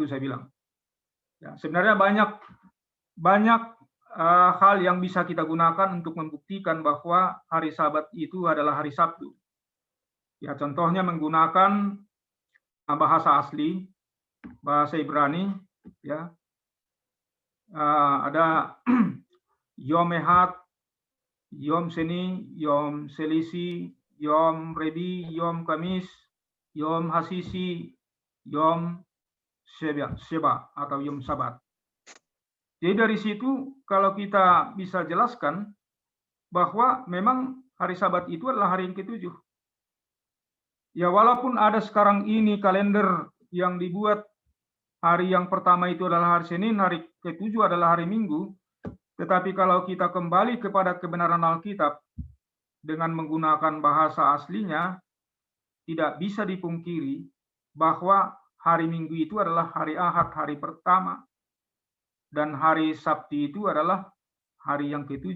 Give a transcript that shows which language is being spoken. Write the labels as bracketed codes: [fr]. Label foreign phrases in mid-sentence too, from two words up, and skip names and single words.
[id] Saya bilang, ya, sebenarnya banyak hal yang bisa kita gunakan untuk membuktikan bahwa hari Sabat itu adalah hari Sabtu. Ya, contohnya menggunakan bahasa asli, bahasa Ibrani, ya. [he] Ada יום אחד, יום שני, יום שלישי, יום רביעי, יום חמישי, יום שישי, יום שביעי atau יום שבת. [id] Jadi dari situ kalau kita bisa jelaskan bahwa memang hari Sabat itu adalah hari yang ke-7. Ya, walaupun ada sekarang ini kalender yang dibuat hari yang pertama itu adalah hari Senin, hari ke-7 adalah hari Minggu, tetapi kalau kita kembali kepada kebenaran Alkitab dengan menggunakan bahasa aslinya, tidak bisa dipungkiri bahwa hari Minggu itu adalah hari Ahad, hari pertama, dan hari Sabtu itu adalah hari yang ke-7.